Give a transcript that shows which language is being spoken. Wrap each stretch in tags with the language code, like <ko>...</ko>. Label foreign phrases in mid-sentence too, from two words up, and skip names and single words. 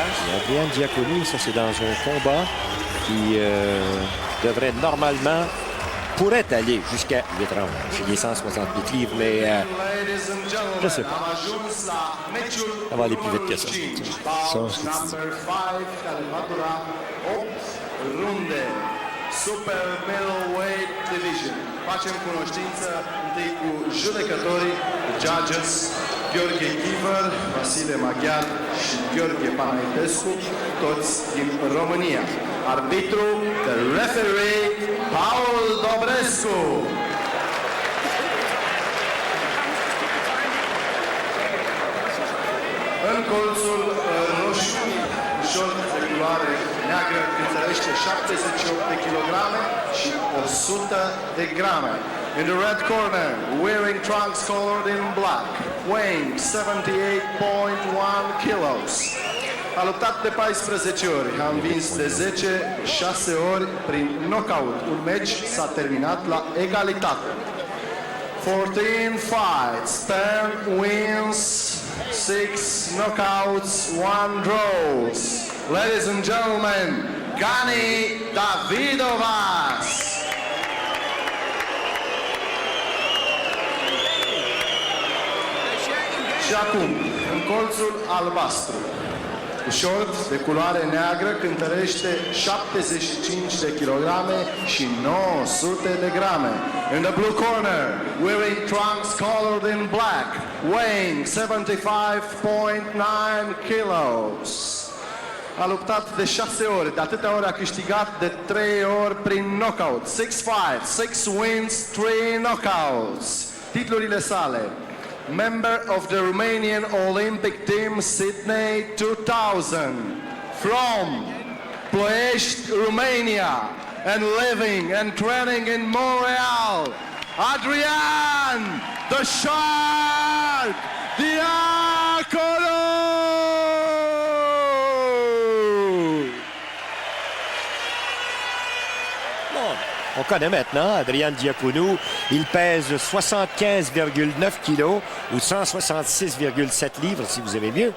<fr>Adrien Diaconou, ça, c'est dans un combat qui devrait normalement, pourrait aller jusqu'à 8 rounds. J'ai les 168 livres, mais je sais pas. Ça va aller plus vite que ça.</fr> <en>Super Middleweight Division.</en> <ro>Facem cunoștință întâi cu judecătorii, judges, Gheorghe Giver, Vasile Maghiar și Gheorghe Panaitescu, toți din România. Arbitru,</ro> <en>the referee, Paul Dobrescu.</en> <ro>În colțul roșu, ușor de culoare neagră cântărește 78 de kilograme și 100 de grame.</ro> <en>In the red corner, wearing trunks colored in black, weighing 78.1 kilos.</en> <ro>A luptat de 14 ori, a învins de 10, 6 ori prin knockout. Un meci s-a terminat la egalitate.</ro> <en>14 fights, 10 wins, 6 knockouts, 1 draws. Ladies and gentlemen, Gani Davidovas!</en> <ro>Și acum, în colțul albastru, cu short de culoare neagră, cântărește 75 de kilograme și 900 de grame.</ro> <en>In the blue corner, wearing trunks colored in black, weighing 75.9 kilos.</en> <ro>A luptat de 6 ori, de atâtea ori a câștigat de 3 ori prin knockout.</ro> <en>6 fights, 6 wins, 3 knockouts.</en> <ro>Titlurile sale:</ro> <en>Member of the Romanian Olympic Team Sydney 2000, from Ploiești, Romania, and living and training in Montreal, Adrian the Shark Diaconu!</en> <fr>On connaît maintenant Adrian Diaconu. Il pèse 75,9 kilos ou 166,7 livres, si vous aimez mieux.</fr>